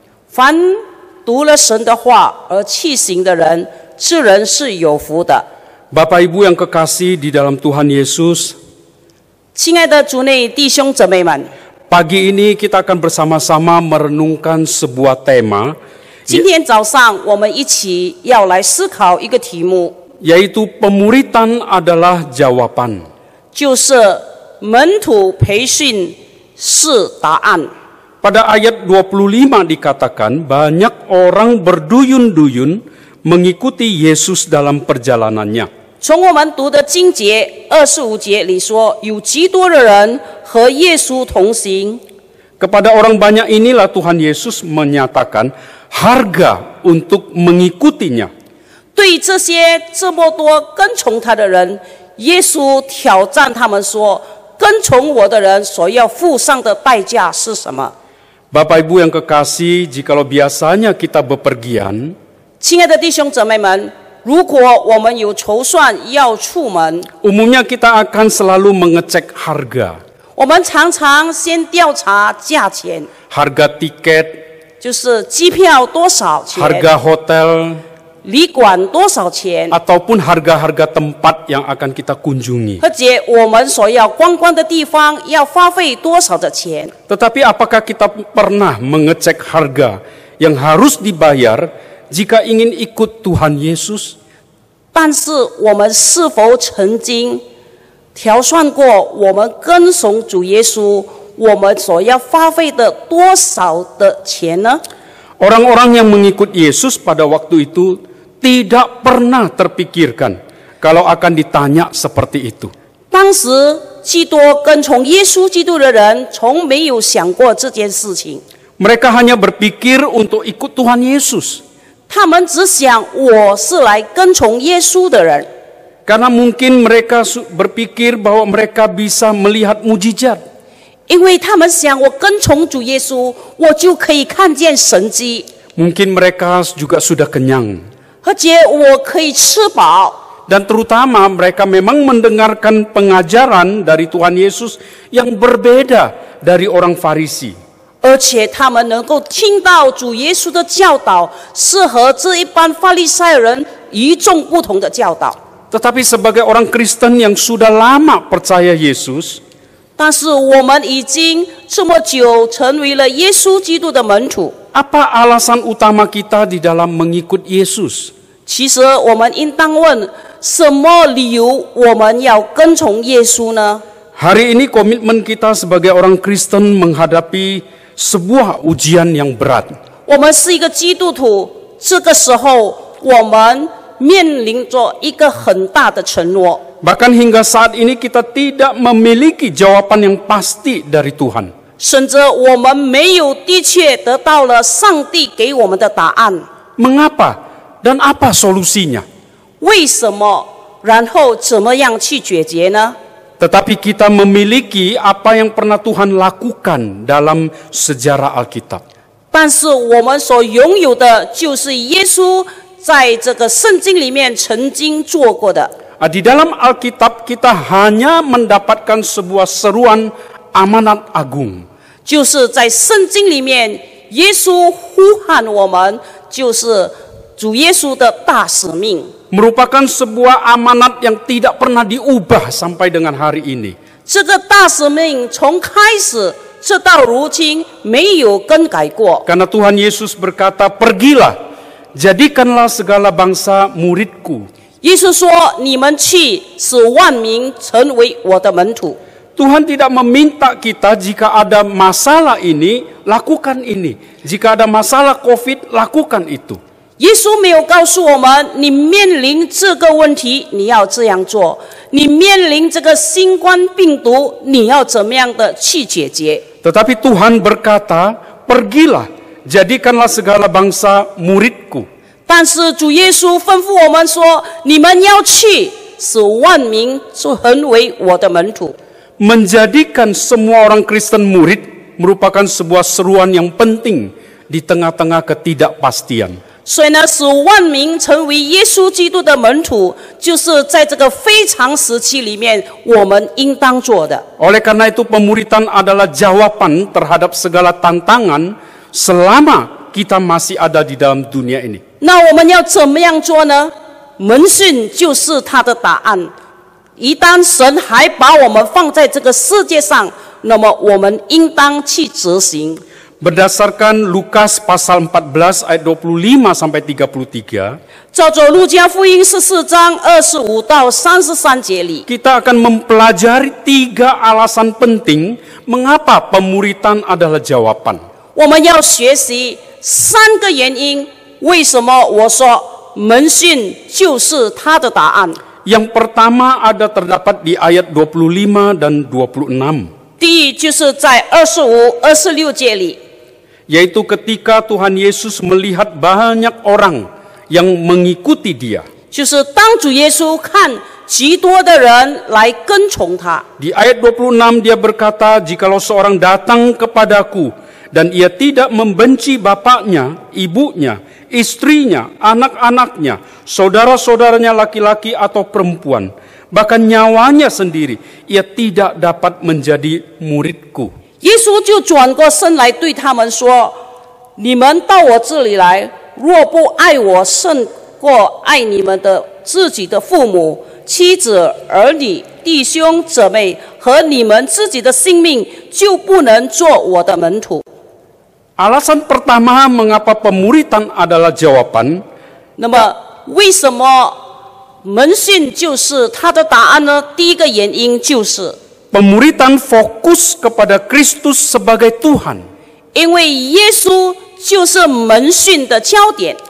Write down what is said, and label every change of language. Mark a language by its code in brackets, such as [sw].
[zh] 凡读了神的话而弃行的人，这人是有福的。 [id] Bapak Ibu yang kekasih di dalam Tuhan Yesus, [zh] 亲爱的主内弟兄姊妹们， [id] pagi ini kita akan bersama-sama merenungkan sebuah tema, [zh] 今天早上我们一起要来思考一个题目， [id] yaitu pemuritan adalah jawaban. [zh] 就是门徒培训是答案。 [id] Pada ayat 25 dikatakan banyak orang berduyun-duyun mengikuti Yesus dalam perjalanannya. [zh] 从我们读的经节25节里说，有极多的人和耶稣同行。 [id] Kepada orang banyak inilah Tuhan Yesus menyatakan harga untuk mengikutinya. [zh] 对这些这么多跟从他的人，耶稣挑战他们说：“跟从我的人所要付上的代价是什么？” [id] Bapak Ibu yang kekasih, jikalau biasanya kita bepergian, [zh] 亲爱的弟兄姊妹们，如果我们有筹算要出门， [id] umumnya kita akan selalu mengecek harga. [zh] 我们常常先调查价钱， [id] Harga tiket, [zh] 就是机票多少钱， [id] harga hotel, [zh] 旅馆多少钱， [id] ataupun harga-harga tempat yang akan kita kunjungi. [zh] 或者我们所要观光的地方要花费多少的钱。 [id] Tetapi apakah kita pernah mengecek harga yang harus dibayar jika ingin ikut Tuhan Yesus? [zh] 但是我们是否曾经调算过我们跟从主耶稣，我们所要花费的多少的钱呢？ [id] Orang-orang yang mengikut Yesus pada waktu itu tidak pernah terpikirkan kalau akan ditanya seperti itu. [zh] 当时基督跟从耶稣基督的人，从没有想过这件事情。 [id] Mereka hanya berpikir untuk ikut Tuhan Yesus. [zh] 他们只想我是来跟从耶稣的人， [id] Karena mungkin mereka berpikir bahwa mereka bisa melihat mujizat. [zh] 因为他们想我跟从主耶稣，我就可以看见神迹， [id] Mungkin mereka juga sudah kenyang. [zh] 而且我可以吃饱。 [id] Dan terutama mereka memang mendengarkan pengajaran dari Tuhan Yesus yang berbeda dari orang Farisi. [zh] 而且他们能够听到主耶稣的教导，是和这一般法利赛人与众不同的教导。 [id] Tetapi sebagai orang Kristen yang sudah lama percaya Yesus, [zh] 但是我们已经这么久成为了耶稣基督的门徒， [id] apa alasan utama kita di dalam mengikut Yesus? [zh] 其实我们应当问：什么理由我们要跟从耶稣呢？ [id] Hari ini komitmen kita sebagai orang Kristen menghadapi sebuah ujian yang berat. [zh] 我们是一个基督徒，这个时候我们面临着一个很大的承诺。 [id] Bahkan hingga saat ini kita tidak memiliki jawaban yang pasti dari Tuhan. [zh] 甚至我们没有的确得到了上帝给我们的答案。 [id] Mengapa dan apa solusinya? [zh] 为什么？然后怎么样去解决呢？ [id] Tetapi kita memiliki apa yang pernah Tuhan lakukan dalam sejarah Alkitab. [zh] 但是我们所拥有的就是耶稣在这个圣经里面曾经做过的。 [id] Di dalam Alkitab kita hanya mendapatkan sebuah seruan amanat agung. [zh] 就是在圣经里面，耶稣呼喊我们，就是主耶稣的大使命。 [id] Merupakan sebuah amanat yang tidak pernah diubah sampai dengan hari ini. [zh] 这个大使命从开始直到如今没有更改过。 [id] Karena Tuhan Yesus berkata, pergilah, jadikanlah segala bangsa muridku. [zh] 耶稣说：“你们去，使万民成为我的门徒。” [id] Tuhan tidak meminta kita jika ada masalah ini, lakukan ini. Jika ada masalah COVID, lakukan itu. [zh] 耶稣没有告诉我们，你面临这个问题，你要这样做；你面临这个新冠病毒，你要怎么样的去解决。 [id] Tetapi Tuhan berkata, pergilah, jadikanlah segala bangsa muridku. [zh] 但是主耶稣吩咐我们说：“你们要去，使万民成为我的门徒。” [id] Menjadikan semua orang Kristen murid merupakan sebuah seruan yang penting di tengah-tengah ketidakpastian. [zh] 所以呢，使万民成为耶稣基督的门徒，就是在这个非常时期里面，我们应当做的。 [id] Oleh karena itu pemuritan adalah jawaban terhadap segala tantangan selama kita masih ada di dalam dunia ini. [zh] 那我们要怎么样做呢？门训就是他的答案。一旦神还把我们放在这个世界上，那么我们应当去执行。 [id] Berdasarkan Lukas pasal 14 ayat 25 sampai 33, [zh] 照着路加福音14章25到33节里， [id] kita akan mempelajari 3 alasan penting mengapa pemuritan adalah jawaban. [zh] 我们要学习3个原因，为什么我说门训就是他的答案。 [id] Yang pertama ada terdapat di ayat 25 dan 26. [zh] 第一就是在25、26节里， [id] Yaitu ketika Tuhan Yesus melihat banyak orang yang mengikuti dia. [zh] 就是当主耶稣看极多的人来跟从他。 [id] Di ayat 26 dia berkata, jikalau seorang datang kepadaku dan ia tidak membenci bapaknya, ibunya, istrinya, anak-anaknya, saudara-saudaranya laki-laki atau perempuan, bahkan nyawanya sendiri, ia tidak dapat menjadi muridku. [zh] 耶稣就转过身来对他们说：“你们到我这里来，若不爱我胜过爱你们的自己的父母、妻子、儿女、弟兄姊妹和你们自己的性命，就不能做我的门徒。” [id] Alasan pertama mengapa pemuritan adalah jawaban, [zh] 那么，为什么门训就是他的答案呢？第一个原因就是， [id] pemuritan fokus kepada Kristus sebagai Tuhan. [zh] 因为耶稣就是门训的焦点。